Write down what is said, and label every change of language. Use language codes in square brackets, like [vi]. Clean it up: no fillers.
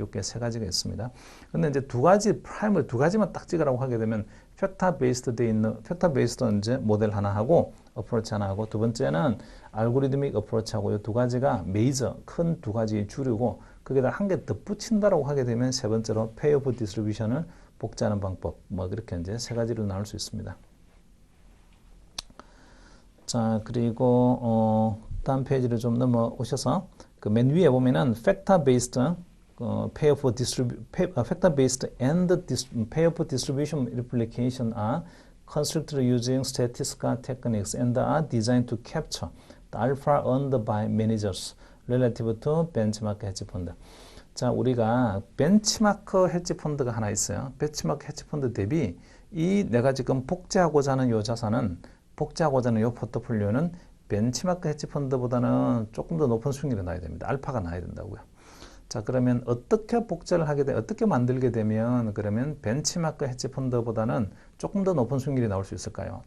[ko] 이렇게 세 가지가 있습니다. 근데 이제 두 가지만 딱 찍으라고 하게 되면 factor based 이제 모델 하나 하고 approach 하나 하고, 두 번째는 algorithmic approach 하고, 이 두 가지가 메이저 큰 두 가지 주류고, 거기다 한 개 더 붙인다라고 하게 되면 세 번째로 payoff distribution을 복제하는 방법, 뭐 그렇게 이제 세 가지로 나눌 수 있습니다. 자, 그리고 다음 페이지를 좀 넘어오셔서 그 맨 위에 보면은 [en] factor based factor based and payoff distribution replication are constructed using statistical techniques and are designed to capture the alpha earned by managers relative to benchmark hedge fund. [ko] 자, 우리가 벤치마크 헤지 펀드가 하나 있어요. 벤치마크 헤지 펀드 대비 이 내가 지금 복제하고자 하는 이 자산은, 복제하고자 하는 이 포트폴리오는 벤치마크 헤지 펀드보다는 조금 더 높은 수익률이 나야 됩니다. 알파가 나야 된다고요. 자, 그러면 어떻게 복제를 어떻게 만들게 되면 그러면 벤치마크 헤지 펀드보다는 조금 더 높은 수익률이 나올 수 있을까요?